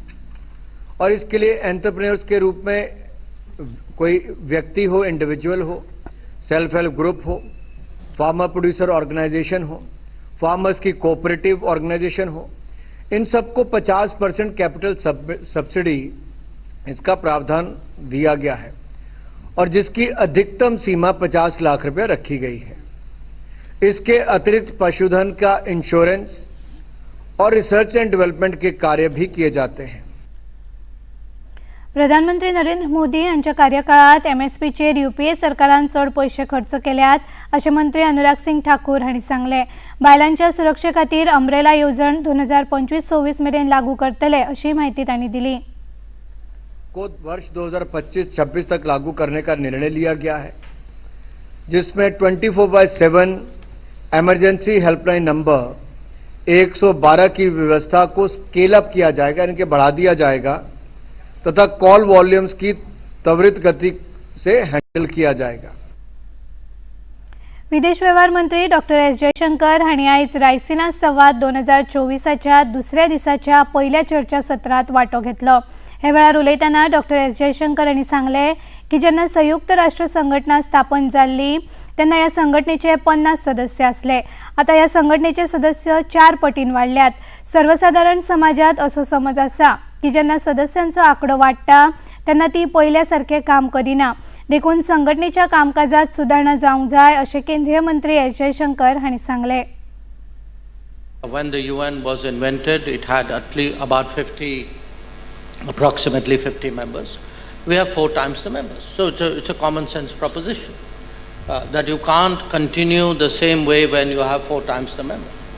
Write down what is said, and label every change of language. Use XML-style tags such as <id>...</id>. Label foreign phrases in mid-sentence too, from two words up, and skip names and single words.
<hi>और इसके लिए एंटरप्रेन्योर्स के रूप में कोई व्यक्ति हो, इंडिविजुअल हो,</hi> <en>self help group</en> <hi>हो,</hi> <en>farmer producer organisation</en> <hi>हो, फार्मर्स की</hi> <en>cooperative organisation</en> <hi>हो, इन सबको 50%</hi> <en>capital subsidy</en> <hi>इसका प्रावधान दिया गया है और जिसकी अधिकतम सीमा 50 लाख रुपए रखी गई है। इसके अतिरिक्त पशुधन का इंश्योरेंस और</hi> <en>research and development</en> <hi>के कार्य भी किए जाते हैं।</hi> <kok>प्रधानमंत्री नरेंद्र मोदी यांच्या कार्यकाळात MSPचेर UPA सरकारान चड पैसे खर्च केल्यात अशें मंत्री अनुराग सिंग ठाकूर हांणी सांगले। बायलांच्या सुरक्षे खातीर अम्ब्रेला येवजण 2025-26 मेरेन लागू करतले अशी माहिती तांणी दिली।</kok> <hi>को वर्ष 2025-26 तक लागू करने का निर्णय लिया गया है, जिसमें 24/7</hi> <en>emergency helpline number</en> <hi>112 की व्यवस्था को</hi> <en>scale up</en> <hi>किया जाएगा, इनके बढ़ा दिया जाएगा तथा</hi> <en>call volumes</en> <hi>की त्वरित गति से हैंडल किया जाएगा।</hi> <kok>विदेश व्यवहार मंत्री डॉक्टर एस जयशंकर हांणी आयज रायसिना संवाद 2024च्या दुसऱ्या दिसाच्या पहिल्या चर्चा सत्रात वांटो घेतलो। हे वेळार उलयतना डॉक्टर एस जयशंकर हांणी सांगले की जेन्ना संयुक्त राष्ट्र संघटना स्थापन जाल्ली तेन्ना ह्या संघटनेचे 50 सदस्य आसले। आता ह्या संघटनेचे सदस्य 4 पटीन वाडल्यात। सर्वसाधारण समाजात असो समज आसा की जेन्ना सदस्यांचो आंकडो वाडटा तेन्ना ती पहिल्या सारखे काम करिना। देखून संघटनेच्या कामकाजात सुधारणा जावंक जाय अशें केंद्रीय मंत्री एस जयशंकर हांणी सांगले।</kok> <en>When the UN was invented, it had approximately 50 members. We have 4 times the members. So it's a common sense proposition that you can't continue the same way when you have 4 times the members.</en>